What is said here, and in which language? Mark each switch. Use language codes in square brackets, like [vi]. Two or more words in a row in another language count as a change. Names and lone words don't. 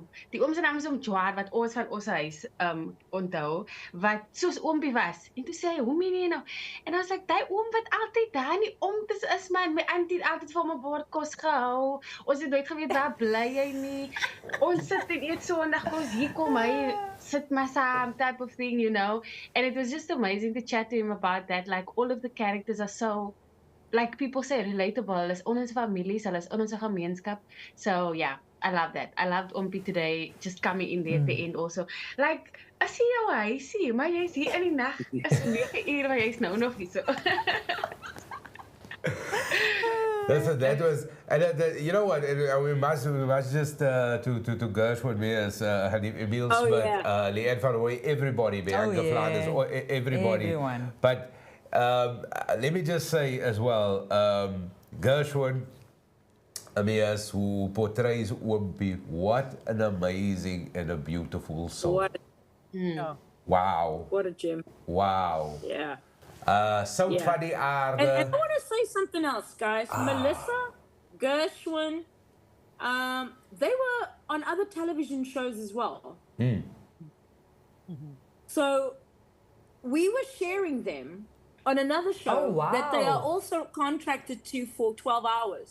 [af] Die oom se naam is Oom Jwaar wat ons van ons huis onthou wat soos oompie was. En toe sê hy, hoe meen jy nou? En dan was ek, daai oom wat altyd daar in die omtes is man, my auntie het altyd vir my bord kos gehou. Ons het nooit geweet waar bly jy nie. Ons sit en eet Sondag kos, hier kom hy, sit maar saam, [en] type of thing, you know. And it was just amazing to chat to him about that. Like all of the characters are so, like people say, relatable. [af] Hulle is in ons families, hulle is in ons gemeenskap. [en] So yeah. I love that. I loved Oompie today, just coming in there at the end also. Like, [af] as jy jou huisie, maar jy is hier in die nag, is 9 uur, maar jy is nou nog nie so. [en] That was, and you know what? We must just to Gershwin Mears, Emil Smith, Leanne van Rooy, everybody, Bianca Flanders, everybody. Everyone. But let me just say as well, Gershwin Mears, who portrays Oompie, what an amazing and a beautiful soul. Wow. What a gem. Wow. Yeah. [af] So van die aarde. [en] And I want to say something else, guys. Melissa, Gershwin, they were on other television shows as well. So we were sharing them on another show that they are also contracted to for 12 hours.